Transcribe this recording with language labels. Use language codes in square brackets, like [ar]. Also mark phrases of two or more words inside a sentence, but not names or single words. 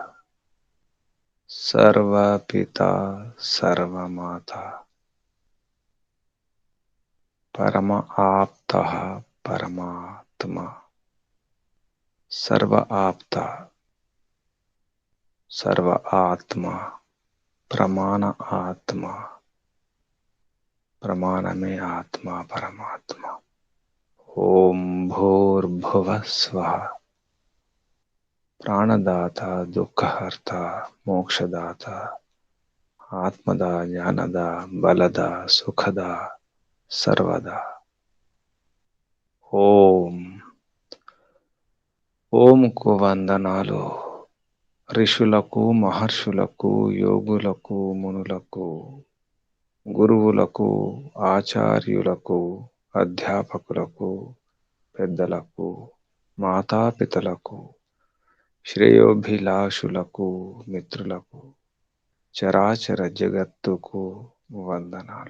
[sa] सर्वपिता सर्वमाता परम आप्तः परमात्मा सर्व आप्ता सर्व आत्मा प्रमाण आत्मा प्रमाण में आत्मा परमात्मा। ओम भूर्भुवः स्वः प्राणदाता दुःखहर्ता मोक्षदाता आत्मदा ज्ञानदा बलदा सुखदा सर्वदा। [te] ఓం ఓంకు వందనాలు. ఋషులకు మహర్షులకు యోగులకు మునులకు గురువులకు ఆచార్యులకు అధ్యాపకులకు పెద్దలకు మాతాపితలకు శ్రేయోభిలాషులకు మిత్రులకు చరాచర జగత్తుకు వందనాలు.